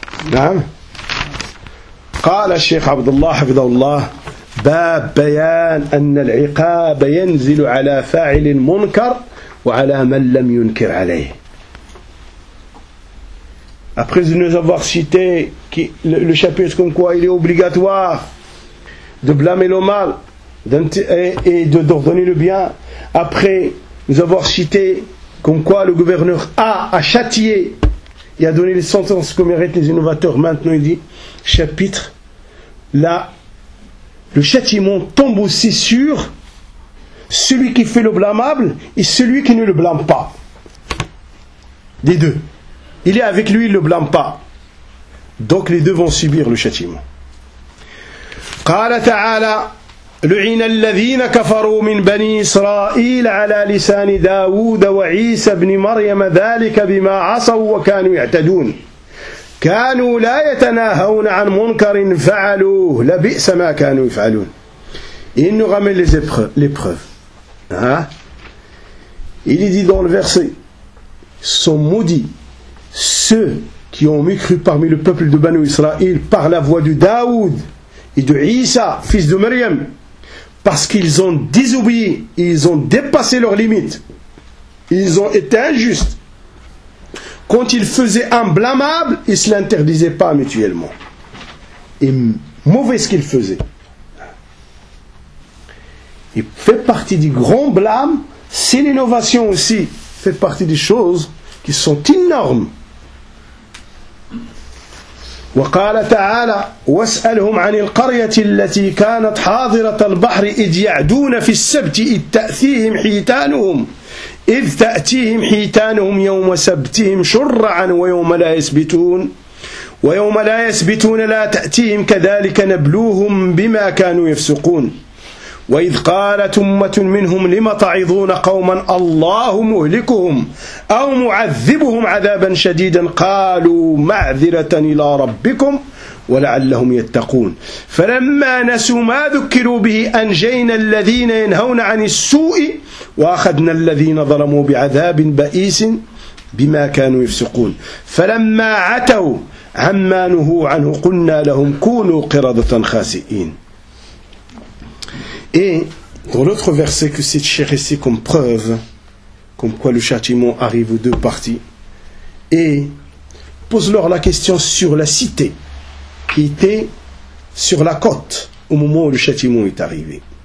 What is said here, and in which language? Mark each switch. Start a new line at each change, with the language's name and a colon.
Arabic: نعم قال الشيخ عبد الله حفظه الله باب بيان أن العقاب ينزل على فاعل منكر وعلى من لم ينكر عليه.
French: Après nous avoir cité le chapitre comme quoi il est obligatoire de blâmer le mal et d'ordonner le bien, après nous avoir cité comme quoi le gouverneur a châtié et a donné les sentences que méritent les innovateurs, maintenant il dit, chapitre, là, le châtiment tombe aussi sur celui qui fait le blâmable et celui qui ne le blâme pas. Les deux. Il est avec lui, il ne le blâme pas. Donc les deux vont subir le châtiment.
Arabic: قال تعالى لعن الذين كفروا من بني إسرائيل على لسان داود وعيسى بن مريم ذلك بما عصوا وكانوا يعتدون كانوا لا يتناهون عن منكر فعلوه لبئس ما كانوا يفعلون.
French: Il nous ramène les épreuves. Il est dit dans le verset, sont maudits ceux qui ont mécru parmi le peuple de Banu Israël par la voix de Daoud et de Isa, fils de Maryam, parce qu'ils ont désobéi, ils ont dépassé leurs limites, ils ont été injustes. Quand ils faisaient un blâmable, ils ne se l'interdisaient pas mutuellement. Et mauvais ce qu'ils faisaient. Il fait partie du grand blâme, c'est l'innovation aussi, fait partie des choses qui sont énormes.
Arabic: وقال تعالى واسألهم عن القرية التي كانت حاضرة البحر إذ يعدون في السبت إذ تأتيهم حيتانهم إذ تأتيهم حيتانهم يوم سبتهم شرعا ويوم لا يسبتون ويوم لا يسبتون لا تأتيهم كذلك نبلوهم بما كانوا يفسقون وإذ قالت أمة منهم لم تعظون قوما الله مهلكهم أو معذبهم عذابا شديدا قالوا معذرة إلى ربكم ولعلهم يتقون فلما نسوا ما ذكروا به أنجينا الذين ينهون عن السوء وأخذنا الذين ظلموا بعذاب بئيس بما كانوا يفسقون فلما عتوا عما نهوا عنه قلنا لهم كونوا قردة خاسئين.
French: Et dans l'autre verset que cite Cheikh ici comme preuve, comme quoi le châtiment arrive aux deux parties, et pose-leur la question sur la cité qui était sur la côte au moment où le châtiment est arrivé.